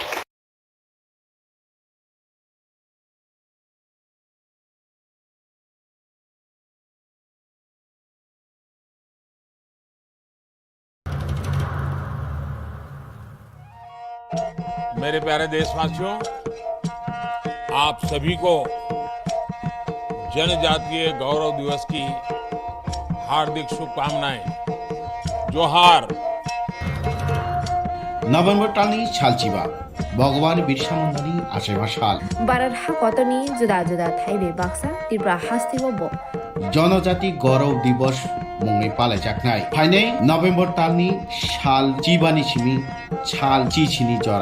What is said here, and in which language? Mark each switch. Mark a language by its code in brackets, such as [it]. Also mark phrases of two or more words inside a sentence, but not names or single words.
[hi] मेरे प्यारे देशवासियों, आप सभी को जनजातीय गौरव दिवस की हार्दिक शुभकामनाएं। जोहार। [brx] नभेम्बर टालनि सालचिबा भगवान बिरसा मुंडानि आशेबा साल भारत हाकतनि जुदा जुदा थाइबे बाक्सा त्रिपुरा हास्तिबो जनजाति गौरव दिवस मुंगै पालायजाखनाय फाइनै नभेम्बर तालनि साल जिबानि सिमी साल जिसिनि जरा